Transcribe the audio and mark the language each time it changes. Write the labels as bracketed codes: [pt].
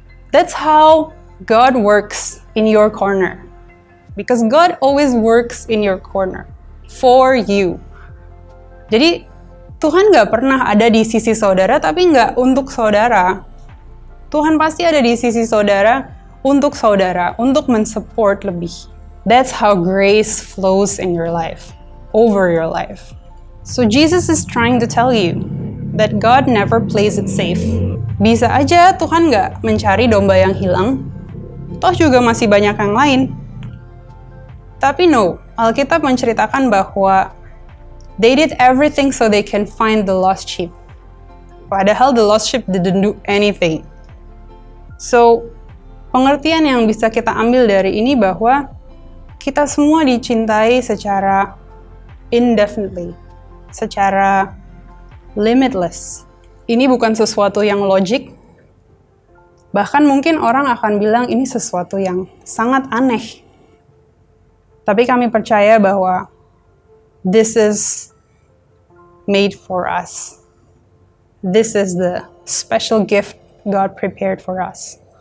[en] That's how God works in your corner. Because God always works in your corner, for you. [id] Jadi, Tuhan nggak pernah ada di sisi saudara, tapi nggak untuk saudara. Tuhan pasti ada di sisi saudara, untuk mensupport lebih. [en] That's how grace flows in your life, over your life. So Jesus is trying to tell you that God never plays it safe. [id] Bisa aja Tuhan nggak mencari domba yang hilang, toh juga masih banyak yang lain. [en] Tapi no, [id] Alkitab menceritakan bahwa [en] they did everything so they can find the lost sheep. Padahal the lost sheep didn't do anything. [id] So, pengertian yang bisa kita ambil dari ini bahwa kita semua dicintai secara indefinitely, secara limitless. Ini bukan sesuatu yang logik. Bahkan mungkin orang akan bilang ini sesuatu yang sangat aneh. Tapi kami percaya bahwa [en] this is made for us. This is the special gift God prepared for us.